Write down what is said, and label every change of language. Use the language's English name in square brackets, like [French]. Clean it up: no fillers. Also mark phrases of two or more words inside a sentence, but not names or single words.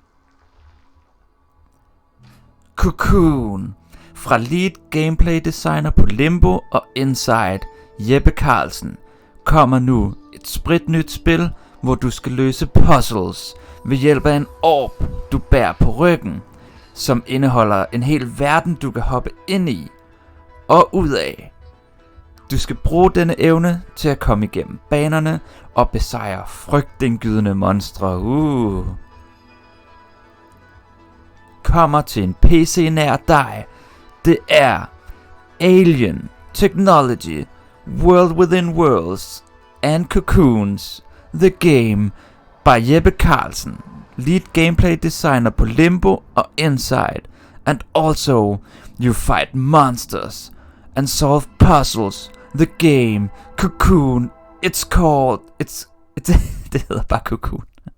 [Danish] Cocoon fra [English] lead gameplay designer [Danish] på Limbo og Inside, Jeppe Carlsen, kommer nu et spritnyt spil, hvor du skal løse puzzles ved hjælp af en orb, du bærer på ryggen, som indeholder en hel verden, du kan hoppe ind i og ud af. Du skal bruge denne evne til at komme igennem banerne og besejre frygtindgydende monstre. Kommer til en PC nær dig. Det er [English] Alien Technology, World Within Worlds and Cocoons, The Game by Jeppe Carlsen, lead gameplay designer på Limbo og Inside, and also you fight monsters and solve puzzles. The Game, Cocoon, [Danish] det hedder bare Cocoon.